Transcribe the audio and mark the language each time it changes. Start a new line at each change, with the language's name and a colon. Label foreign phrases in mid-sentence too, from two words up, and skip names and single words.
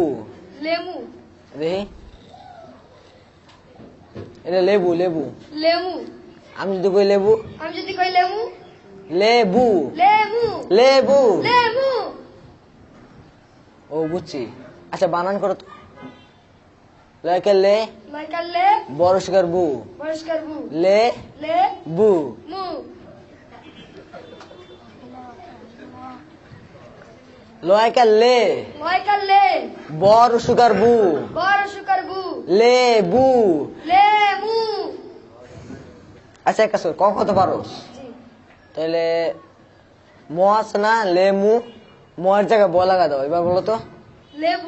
Bangla: লেবু। দেখি, এটা লেবু। লেবু। লেবু। আমি যদি কই লেবু? আমি যদি কই লেবু? লেবু। লেবু। লেবু। লেবু। ও বুঝছি। আচ্ছা বানান করো তো। লাইকা লে। লাইকা লে। বরস্কার বু। পরিষ্কার বু। লে। লে। বু। মু। লয়কা লে। লাইকা লে। বর সুগার বু। বড় সুকার বু। লে বু। লেবু। আচ্ছা এক কাজ কর, ক কত পারো? জি। তাহলে ম আছে না, লেমু, ময়ের জায়গায় ব লাগা দাও। এবার বলো তো। লেবু।